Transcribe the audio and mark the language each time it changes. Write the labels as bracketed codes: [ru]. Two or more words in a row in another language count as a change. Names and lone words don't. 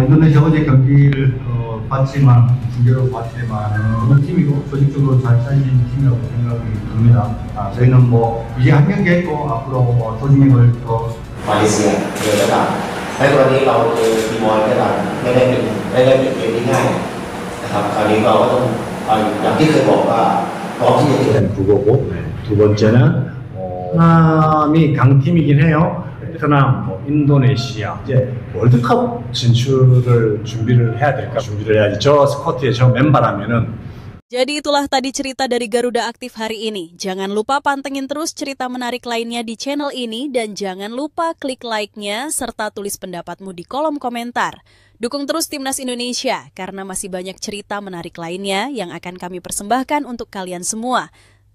[ko] 인도네시아 어제 경기를 봤지만 중계로 봤지만 좋은 팀이고 조직적으로 잘 짜진 팀이라고 생각이 듭니다. 저희는 이제 한 경기 했고 앞으로 조직력을 더 [th] มาเลเซียเลยก็ตามในกรณีเราเจอทีมอลก็ตามไม่ได้เป็นเกมที่ง่ายนะครับคราวนี้เราก็ต้องอย่างที่เคยบอกว่าพร้อมที่จะเจอ [ko] 그거고 두 번째는 베트남이 강팀이긴 해요. 베트남, 인도네시아 이제 월드컵 진출을 준비를 해야 될까? 준비를 해야지. 저 스쿼트에 저 맨바라면은. [id] Jadi itulah tadi cerita dari Garuda Aktif hari ini. Jangan lupa pantengin terus cerita menarik lainnya di channel ini dan jangan lupa klik like-nya serta tulis pendapatmu di kolom komentar. Dukung terus Timnas Indonesia karena masih banyak cerita menarik lainnya yang akan kami persembahkan untuk kalian semua.